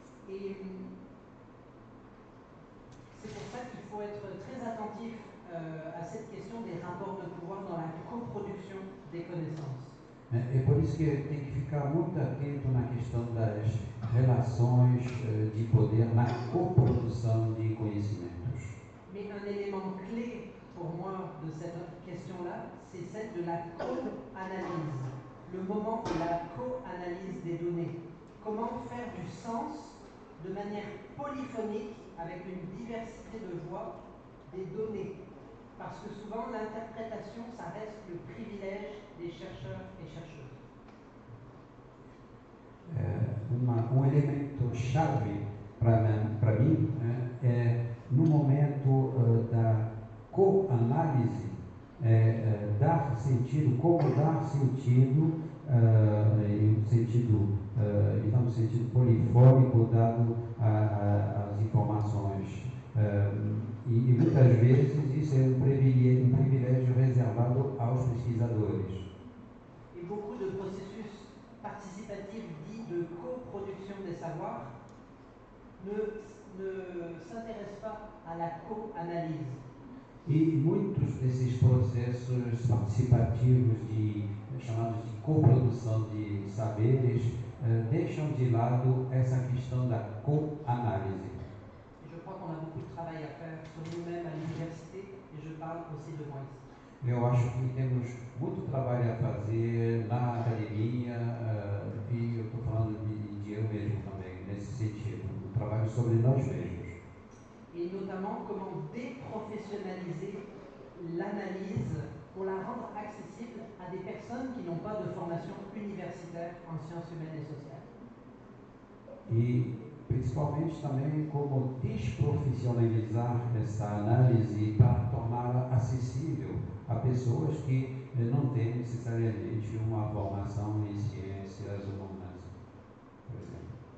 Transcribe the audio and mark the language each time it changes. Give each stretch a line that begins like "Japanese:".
French: Et c'est pour ça qu'il faut être très attentif à cette question des rapports de pouvoir dans la coproduction des connaissances.
Portuguese: É por isso que tem que ficar muito atento na questão das relações de poder na coprodução de conhecimentos.
French: Mais un élément clé pour moi de cette question-là, c'est celle de la co-analyse. Le moment de la co-analyse des données. Comment faire du sens de manière polyphonique avec une diversité de voix des données. Parce que souvent l'interprétation, ça reste le privilège des chercheurs et chercheuses.
Portuguese: Elemento chave para mim é no momento da coanálise dar sentido, como dar sentido em um sentido polifônico dado às informações. E muitas vezes isso é um privilégio reservado aos pesquisadores.
French: Et beaucoup de processus participatifs dits de coproduction des savoirs ne s'intéressent pas à la co-analyse.
Portuguese: E muitos desses processos participativos chamados de coprodução de saberes deixam de lado essa questão da co-análise.
French: Je crois qu'on a beaucoup de travail à faire sur nous-mêmes à l'université, et je parle aussi de moi ici.
Portuguese: Eu acho que temos muito trabalho a fazer na academia e eu estou falando de eu mesmo também, nesse sentido, um trabalho sobre nós mesmos.
French: Et notamment comment déprofessionnaliser l'analyse pour la rendre accessible à des personnes qui n'ont pas de formation universitaire en sciences humaines et sociales.
Portuguese: E principalmente também como desprofissionalizar essa análise para torná-la acessível a pessoas que não têm necessariamente uma formação em ciências humanas, por exemplo.